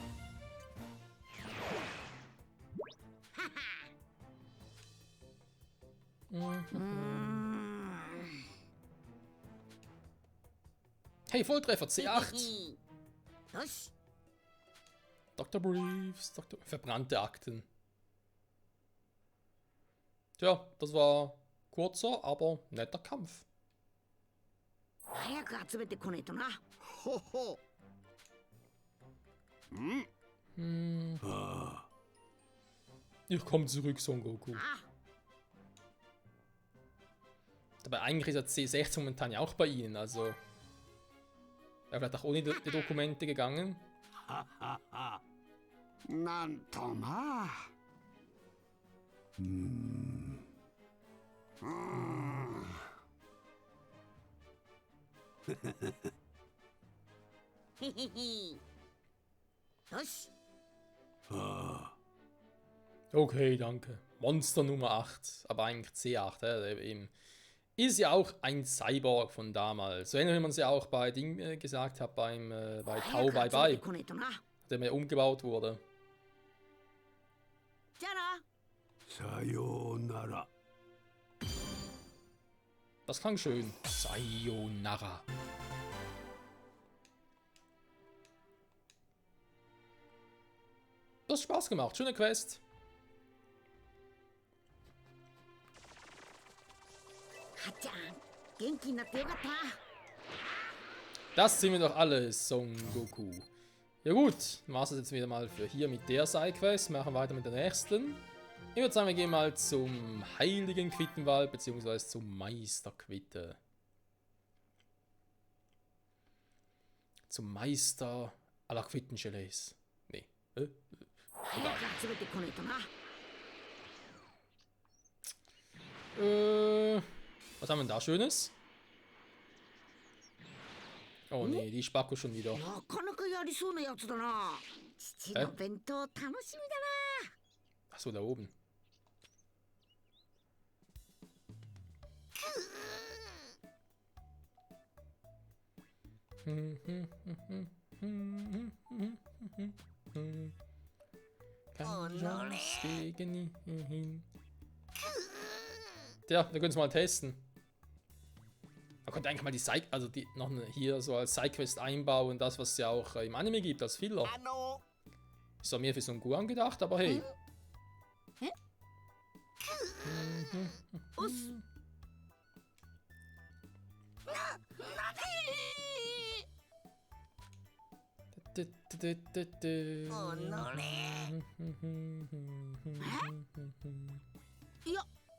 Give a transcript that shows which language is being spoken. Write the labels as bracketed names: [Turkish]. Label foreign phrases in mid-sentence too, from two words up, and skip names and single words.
[German] Hey, Volltreffer, C8. Was? Dr. Briefs, verbrannte Akten. Tja, das war kurzer, aber netter Kampf. [Japanese] 早く集めてこねえとな。ほほ。 [German] Ich komme zurück, Son Goku. Dabei eigentlich ist er C16 momentan ja auch bei ihnen, also... Er vielleicht auch ohne die Dokumente gegangen. [Japanese] なんとまあ。へへへ。よし。 [German] Okay, danke. Monster Nummer 8, aber eigentlich C8, eben. Ist ja auch ein Cyborg von damals. So ähnlich wie man es ja auch bei Ding gesagt hat, bei Tau Bye Bye, [Japanese] こねえとな。 [German] der mir umgebaut wurde. [Japanese] じゃあな。さようなら。 [German] Das klang schön. Sayonara. Das hat Spaß gemacht. Schöne Quest. [Japanese] はっちゃん、元気になってよかったな。 [German] Das sind wir doch alle, Son Goku. Ja gut, dann war es jetzt wieder mal für hier mit der Sidequest. Machen weiter mit der nächsten. Ich würde sagen, wir gehen mal zum Heiligen Quittenwald, beziehungsweise zum Meister Quitte. Zum Meister aller Quittenchalets. Nee. [Japanese] 早く集めてこねえとな。 [German] Was haben wir denn da Schönes? Oh nee, die Spacko schon wieder. [Japanese] なかなかやりそうなやつだな。父の弁当楽しみだな。 [German] Achso, da oben. Keine Chance gegen ihn. Tja, wir können es mal testen. Man könnte eigentlich mal die Side, also die noch hier so als Sidequest einbauen, das was es ja auch im Anime gibt als Filler. [Japanese] あの。 [German] Ist doch mehr für so einen Guan gedacht, aber hey. [Japanese] おっす。おのれ。いや、